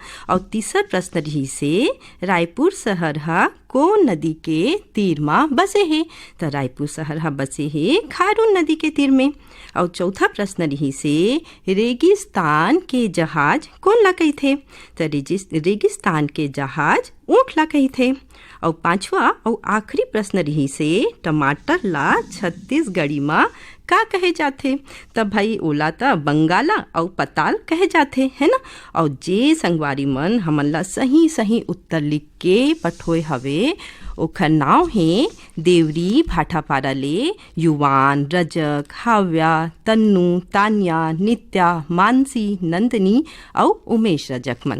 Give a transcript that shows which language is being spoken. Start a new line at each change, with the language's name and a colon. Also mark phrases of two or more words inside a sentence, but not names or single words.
Chhattisgarhi: और तीसरा प्रश्न रही से रायपुर शहर हा कौन नदी के तीर में बसे है, तो रायपुर शहर हा बसे है खारून नदी के तीर में। और चौथा प्रश्न रही से रेगिस्तान के जहाज कौन ला कही थे, तो रेगिस्तान के जहाज ऊँट ला कही थे। और पांचवा और आखिरी प्रश्न रही से टमाटर ला छत्तीसगढ़ी में का कहे जाते, तब भाई ओला त बंगाला और पताल कहे जाते, है ना। और जे संगवारी मन हमन ला सही सही उत्तर लिख के पठोए हवे, ओखर नाव है देवरी भाटापारा ले युवान, रजक, हाव्या, तन्नू, तान्या, नित्या, मानसी, नंदनी और उमेश रजक मन।